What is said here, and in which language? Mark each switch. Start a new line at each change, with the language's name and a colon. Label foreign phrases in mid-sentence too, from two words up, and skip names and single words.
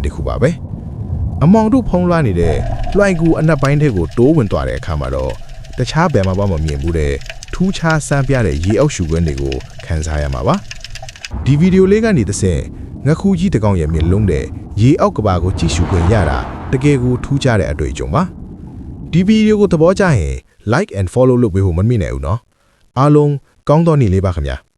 Burmese: တစ်ခုပါပဲအမောင်တို့ဖုံးလွှမ်းနေတဲ့လွှိုင်ကူအနက်ပိုင်းထဲကိုတိုးဝင်သွားတဲ့အခါမှာတော့တခြားဘယ်မှာမှမမြင်ဘူးတဲ့ထူးခြားစမ်းပြတဲ့ရေအောက်ရှုခွင်းတွေကိုခန်းစားရမှာပါဒီဗီဒီယိုလေးကနေတစ်ဆင့်ငခုကြီးတကောင်ရဲ့မျက်လုံးတဲ့ရေအောက်ကဘာကိုကြည့်ရှုခွင့်ရတာတကယ်ကိုထူးခြားတဲ့အတွေ့အကြုံပါဒီဗီဒီယိုကိုသဘောကျရင်
English: like and follow
Burmese: လုပ်ပေးဖို့မမေ့နဲ့ဦးနော်အားလုံးကောင်းသောနေ့လေးပါခင်ဗျာ